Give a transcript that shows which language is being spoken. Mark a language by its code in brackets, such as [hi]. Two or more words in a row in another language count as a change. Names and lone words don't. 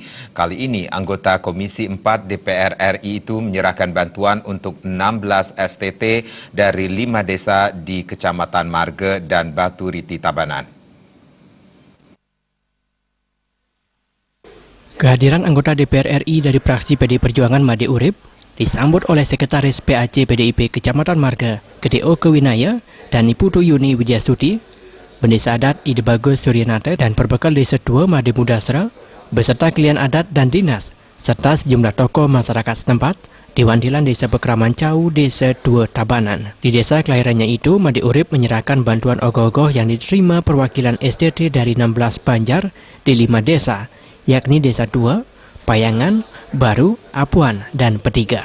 [id] Kali ini, anggota Komisi 4 DPR RI itu menyerahkan bantuan untuk 16 STT dari 5 desa di Kecamatan Marga dan Batu Riti Tabanan. Kehadiran anggota DPR RI dari fraksi PDI Perjuangan Made Urip disambut oleh Sekretaris PAC PDIP Kecamatan Marga, Gede O Kewinaya, dan Putu Yuni Widyasuti, Pendesa Adat Ide Bagus Suryanata dan Perbekal Desa 2 Made Mudasra, beserta klien adat dan dinas, serta sejumlah tokoh masyarakat setempat, Dewan Dilan Desa Pekraman Cau, Desa 2 Tabanan. Di desa kelahirannya itu, Made Urip menyerahkan bantuan ogoh-ogoh yang diterima perwakilan STT dari 16 Banjar di 5 desa, yakni Desa 2, Payangan, Baru, Apuan, dan Petiga.